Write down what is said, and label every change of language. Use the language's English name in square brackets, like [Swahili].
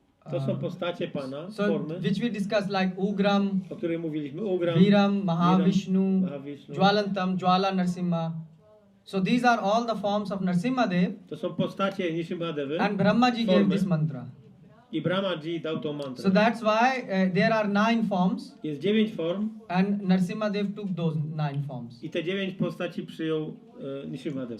[Polish] To są postacie Pana, formy, [English] which we discussed, like Ugram, [Polish] o której mówiliśmy. Ugram, [English] Viram, Mahavishnu, Mahavishnu. Jwalantam, Jwala Narasimha. So these are all the forms of Nrisimhadev, [Polish] To są postacie Nrisimhadevy [English] and Brahmaji gave [Polish] formy. [English] this mantra. [Polish] I Brahmaji dał tą mantrę. [English] So that's why there are 9 forms, [Polish] Jest 9 form [English] and Nrisimhadev took those 9 forms. [Polish] i te 9 postaci przyjął Nrisimhadev.